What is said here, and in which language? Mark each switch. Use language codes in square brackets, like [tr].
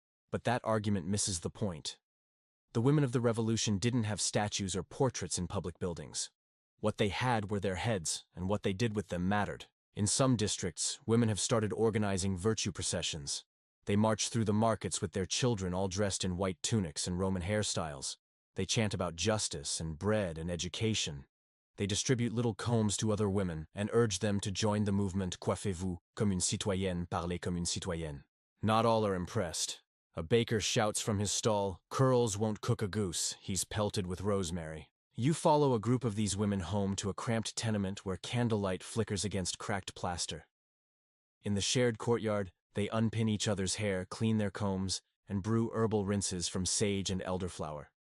[en] But that argument misses the point. The women of the Revolution didn't have statues or portraits in public buildings. What they had were their heads, and what they did with them mattered. In some districts, women have started organizing virtue processions. They march through the markets with their children all dressed in white tunics and Roman hairstyles. They chant about justice and bread and education. They distribute little combs to other women and urge them to join the movement [fr] Coiffez-vous comme une citoyenne, [en] parlez comme une citoyenne. Not all are impressed. A baker shouts from his stall, "Curls won't cook a goose, he's pelted with rosemary." You follow a group of these women home to a cramped tenement where candlelight flickers against cracked plaster. In the shared courtyard, they unpin each other's hair, clean their combs, and brew herbal rinses from sage and elderflower.